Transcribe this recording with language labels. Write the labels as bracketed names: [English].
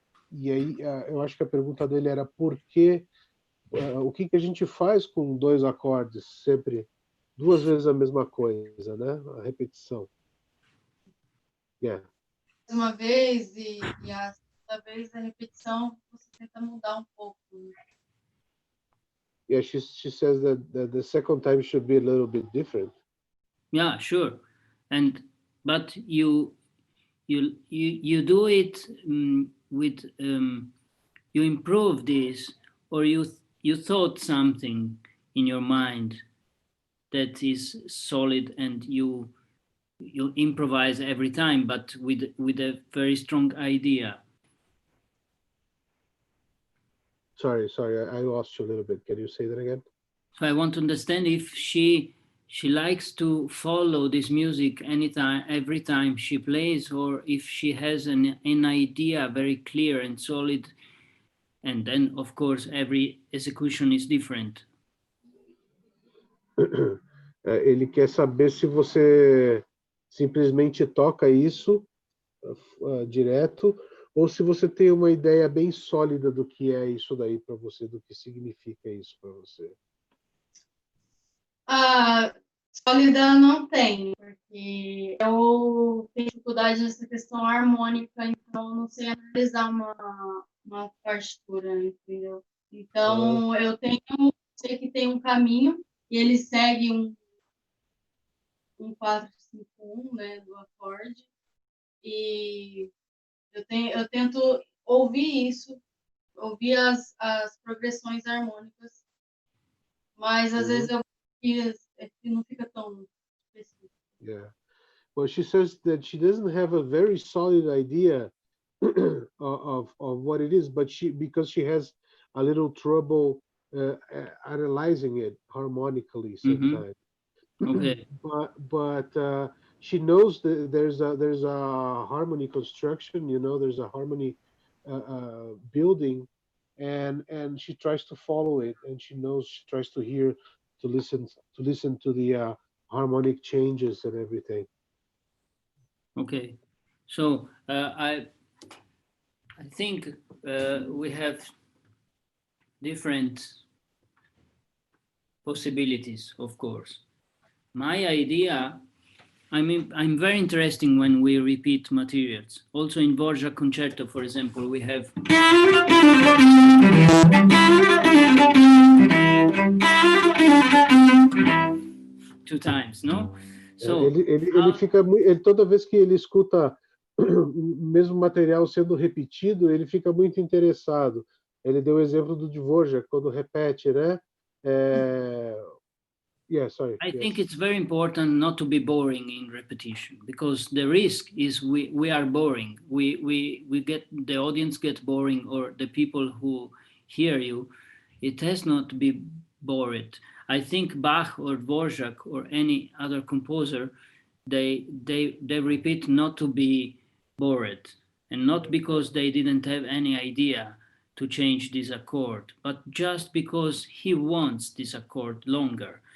[Portuguese] E aí eu acho que a pergunta dele era por que, o que a gente faz com 2 acordes, sempre 2 vezes a mesma coisa, né? A repetição. Yeah. uma vez e a segunda vez a repetição você tenta mudar um pouco. Né? [English] Yeah, she says that the second time should be a little bit different. Yeah, sure. But you do it with you improve this, or you thought something in your mind that is solid, and you improvise every time, but with a very strong idea. Sorry, I lost you a little bit. Can you say that again? So I want to understand if she likes to follow this music anytime, every time she plays, or if she has an idea very clear and solid, and then of course every execution is different. [Portuguese] Ele quer saber se você simplesmente toca isso direto, ou se você tem uma ideia bem sólida do que é isso daí para você, do que significa isso para você. Sólida não tenho, porque eu tenho dificuldade nessa questão harmônica, então não sei analisar uma partitura, entendeu? Então eu sei que tem um caminho e ele segue um 4-5-1, né, do acorde, e eu tento ouvir isso, ouvir as progressões harmônicas, mas às vezes não fica tão específico. [English] Yeah. Well, she says that she doesn't have a very solid idea of what it is, but because she has a little trouble analyzing it harmonically sometimes. Okay. But she knows that there's a harmony construction. You know, there's a harmony building, and she tries to follow it, and she tries to hear, to listen to the harmonic changes and everything. Okay, so I think we have different possibilities, of course. My idea, I'm very interesting when we repeat materials. Also in Borgia concerto, for example, we have two times, no? So [Portuguese] ele fica toda vez que ele escuta o mesmo material sendo repetido, ele fica muito interessado. Ele deu o exemplo do Dvorak, quando repete, né? [English] Yeah, sorry. I think it's very important not to be boring in repetition, because the risk is we are boring. We get, the audience get boring, or the people who hear you, it has not to be bored. I think Bach or Dvorak or any other composer, they repeat not to be bored, and not because they didn't have any idea to change this accord, but just because he wants this accord longer.